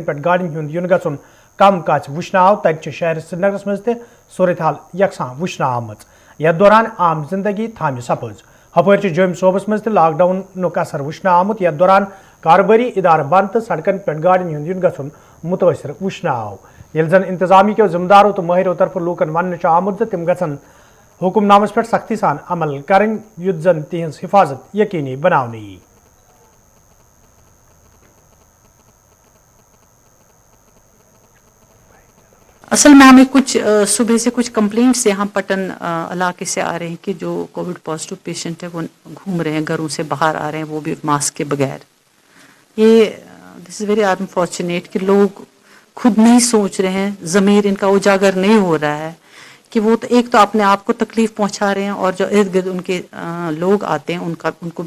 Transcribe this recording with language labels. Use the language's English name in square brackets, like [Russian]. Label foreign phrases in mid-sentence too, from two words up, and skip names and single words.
[Kashmiri] پٮ۪ٹھ گاڑٮ۪ن ہُنٛد یُن گژھُن کم کاژِ وٕچھنہٕ آو تتہِ چھِ شہر سرینگرس منٛز تہِ صورتحال یکساں وٕچھنہٕ آمٕژ یتھ دوران عام زندگی تھامہِ سپٕز ہپٲرۍ چھِ جوٚمۍ صوبس منٛز تہِ لاک ڈاونُک اثر وٕچھنہٕ آمُت یتھ دوران کاربٲری ادارٕ بنٛد تہٕ سڑکن پٮ۪ٹھ گاڑٮ۪ن ہُنٛد یُن گژھُن مُتٲثر وٕچھنہٕ آو ییٚلہِ زن انتظامیہ کیو ذمہٕ دارو تہٕ مٲہرو طرفہٕ لوٗکن وننہٕ چھُ آمُت زِ تِم گژھن حکم نامس پٮ۪ٹھ سختی سان عمل کرٕنۍ یُتھ زن تِہنٛز حفاظت یقینی بناونہٕ یی [Urdu] اصل میں ہمیں کچھ صبح سے کچھ کمپلینٹس یہاں پٹن علاقے سے آ رہے ہیں کہ جو [English] covid positive patient [Urdu] ہے وہ گھوم رہے ہیں گھروں سے باہر آ رہے ہیں وہ بھی ماسک کے بغیر یہ [English] this is very unfortunate [Urdu] کہ لوگ خود نہیں سوچ رہے ہیں ضمیر ان کا اجاگر نہیں ہو رہا ہے کہ وہ ایک تو اپنے آپ کو تکلیف پہنچا رہے ہیں اور جو ارد گرد ان کے لوگ آتے ہیں ان کو بھی